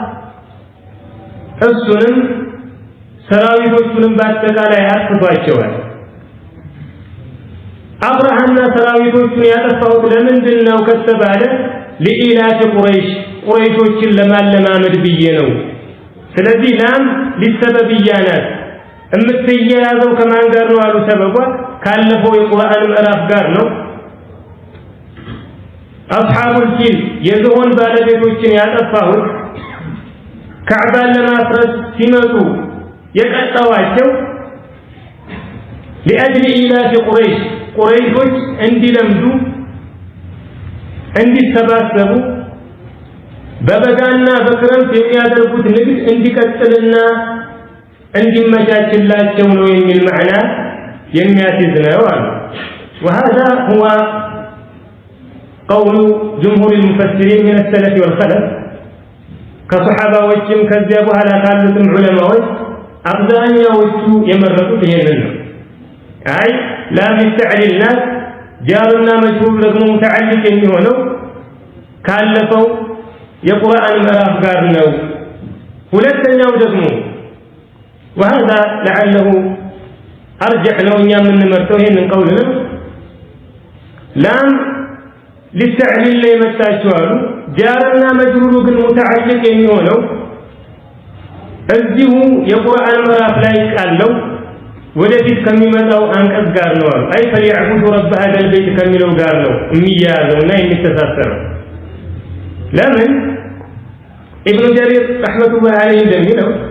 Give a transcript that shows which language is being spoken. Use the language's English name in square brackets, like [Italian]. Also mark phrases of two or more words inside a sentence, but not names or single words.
[Amharic] እሱንም ሰራዊቶቹንም በአጠቃላይ አጥፍቷቸዋል። አብርሃና ሰራዊቶቹን ያጠፋሁት ለምንድን ነው ከተባለ ለኢላፍ ቁረይሾችን ለማለማመድ ብዬ ነው። ስለዚህ [Arabic] لام للسببية [Amharic] ናት። የምትያያዘው ከማን ጋር ነው አሉ? ሰበቧ ካለፈው የቁርአን ምዕራፍ ጋር ነው። አስሐቡል ፊል የዝሆን ባለቤቶችን ያጠፋሁት ካዕባን ለማፍረስ ሲመጡ የቀጣዋቸው [Arabic] لأجل إيلاف [Amharic] ቁረይሾች እንዲለምዱ እንዲሰባሰቡ በበጋና በክረምት የሚያደርጉት ንግድ እንዲቀጥልና እንዲመቻችላቸው ነው የሚል ማዕና የሚያስይዝ ነው አሉ። [Arabic] وهذا هو قول جمهور المفسرين من السلف والخلف [Amharic] ከሱሐባዎችም ከዚያ በኋላ ካሉትም ዑለማዎች አብዛኛዎቹ የመረጡት ይሄንን ነው። አይ [Arabic] لام تعليل [Amharic] ናት [Arabic] جار ومجرور [Amharic] ደግሞ ሙተዓልቅ የሚሆነው ካለፈው የቁርአን ምዕራፍ ጋር ነው። ሁለተኛው ደግሞ [Arabic] وهذا لعله ارجح [Amharic] ነው እኛ የምንመርጠው ይሄንን ቀውል ነው። [Arabic] لام للتعليل [Amharic] ላይ መጣችው አሉ። [Arabic] جار ومجروره [Amharic] ግን ሙተዓልቅ የሚሆነው እዚሁ የቁርአን ምዕራፍ ላይ ቃለው ወደፊት ከሚመጣው አንቀጽ ጋር ነው አሉ። አይ [Arabic] فليعبدوا رب هذا البيت [Amharic] ከሚለው ጋር ነው የሚያያዘውና የሚተሳሰረው። ለምን ኢብኑ ጀሪር [Arabic] رحمة الله عليه [Amharic] እንደሚለው